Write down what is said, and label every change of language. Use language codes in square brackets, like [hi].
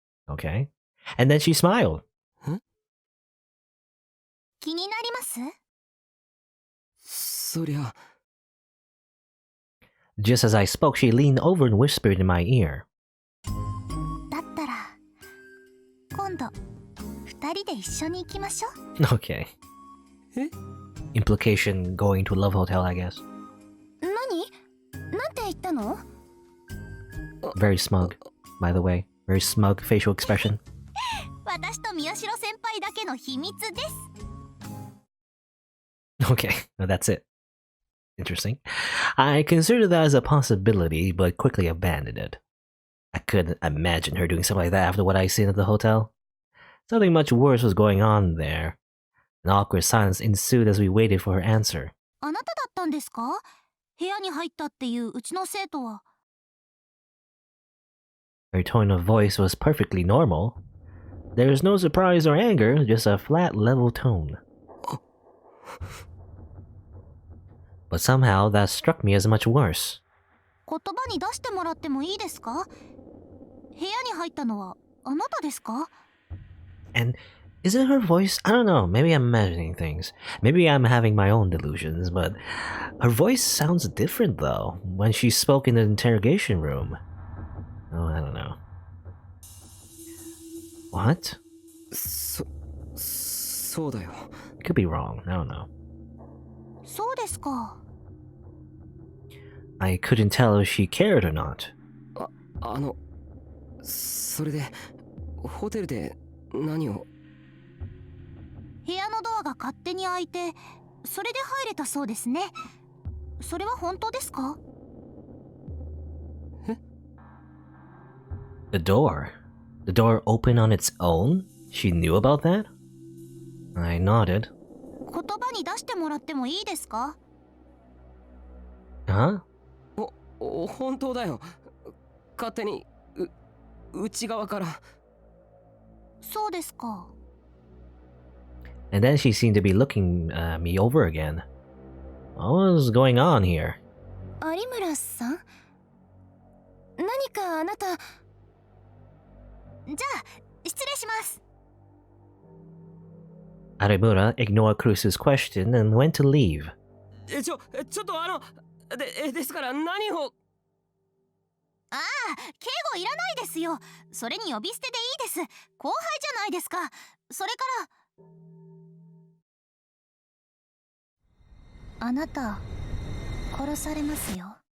[en] Okay. And then she smiled. [ja] 気になります？そりゃ。 [en] Just as I spoke, she leaned over and whispered in my ear. [ja] だったら今度二人で一緒に行きましょう。 [en] Okay. Implication going to a love hotel, I guess. [ja] 何？なんて言ったの？ [en] Very smug, by the way. Very smug facial expression. [ja] 私と宮代先輩だけの秘密です。 [en] Okay, well, that's it. Interesting. I considered that as a possibility, but quickly abandoned it. I couldn't imagine her doing something like that after what I seen at the hotel. Something much worse was going on there. An awkward silence ensued as we waited for her answer. [ja] あなただったんですか？部屋に入ったっていううちの生徒は。 [en] Her tone of voice was perfectly normal. There was no surprise or anger, just a flat, level tone. But somehow that struck me as much worse. [ja] 言葉に出してもらってもいいですか？部屋に入ったのはあなたですか？ [en] And is it her voice? I don't know. Maybe I'm imagining things. Maybe I'm having my own delusions, but her voice sounds different though when she spoke in the interrogation room. Oh, I don't know. What? [ja] そうだよ。 [en] Could be wrong. I don't know. [ja] そうですか。 [en] I couldn't tell if she cared or not. [ja] それでホテルで何を？部屋のドアが勝手に開いて、それで入れたそうですね。それは本当ですか？ [en] The door? The door opened on its own? She knew about that? I nodded. [ja] 言葉に出してもらってもいいですか？ [en] Huh? [ja] 本当だよ。勝手に内側から。そうですか。 [en] And then she seemed to be looking me over again. What was going on here? [ja] 有村さん？何かあなた。じゃあ失礼します。 [en] Arimura ignored Cruz's question and went to leave. [ja] ちょっとですから何を？ああ、敬語いらないですよ。それに呼び捨てでいいです。後輩じゃないですか。それから。あなた殺されますよ。